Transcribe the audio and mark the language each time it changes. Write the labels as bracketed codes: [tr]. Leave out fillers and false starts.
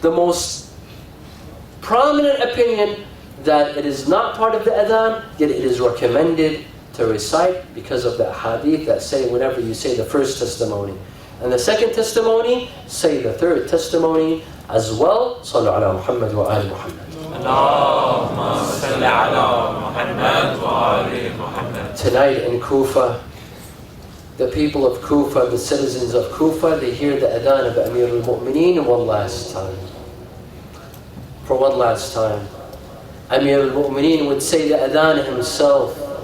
[en] The most prominent opinion that it is not part of the adhan, yet it is recommended to recite because of the hadith that say whenever you say the first testimony, And the second testimony, say the third testimony as well. [ar] Sallu ala Muhammad wa ali Muhammad. اللهم صل على محمد وآل محمد. [en] Tonight in Kufa, the people of Kufa, the citizens of Kufa, they hear the Adhan of Amir al-Mu'mineen one last time. For one last time. Amir al-Mu'mineen would say the Adhan himself.